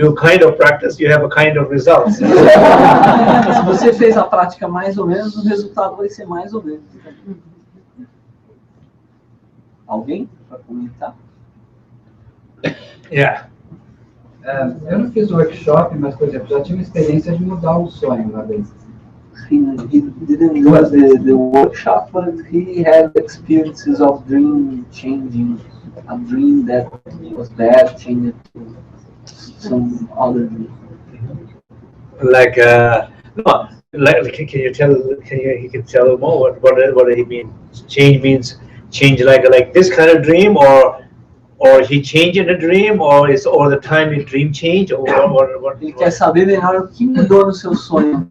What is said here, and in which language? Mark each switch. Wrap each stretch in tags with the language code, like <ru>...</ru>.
<en>do kind of practice, you have a kind of result.</en> <pt>Se você fez a prática mais ou menos, o resultado vai ser mais ou menos. Alguém para comentar?</pt> <en>Yeah.</en> <pt>Eu não fiz o workshop, mas, por exemplo, já tive uma experiência de mudar o sonho uma vez.</pt> <en>He didn't do the workshop, but he had experiences of dream changing. A dream that was bad changed to some other dream. Like no, like can you tell more what he mean? Change means change like this kind of dream, or he changed in a dream, or is all the time a dream change, or what?</en> <pt>Ele quer saber melhor o que mudou no seu sonho.</pt>